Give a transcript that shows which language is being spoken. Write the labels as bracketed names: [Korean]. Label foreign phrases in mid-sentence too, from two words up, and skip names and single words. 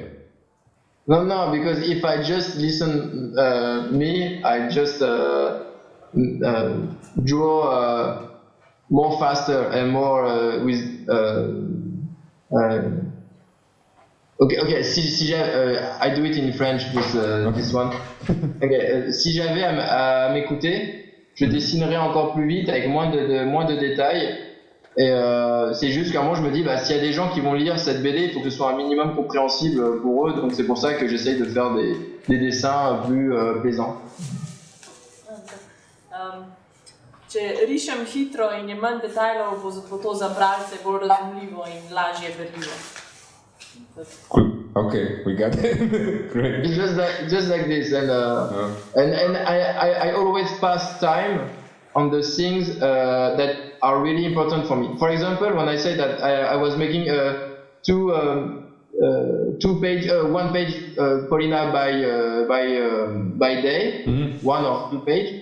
[English] No, because if I just listen I just draw more faster and more with I do it in French, this one. [French] Si j'avais à m'écouter, je dessinerais encore plus vite avec moins de détails. Et c'est juste qu'à un moment je me dis, s'il y a des gens qui vont lire cette BD, il faut que ce soit un minimum compréhensible pour eux, donc c'est pour ça que j'essaye de faire des dessins plus plaisants. [Slovenian] Če rišem hitro in je manj detajlov, bo to za bralce bolj razumljivo in lažje berljivo. [English] Cool. Okay, we got it. Great. It's just like this, and I always pass time on the things that are really important for me. For example, when I say that I was making one page Polina by day, 1 or 2 pages.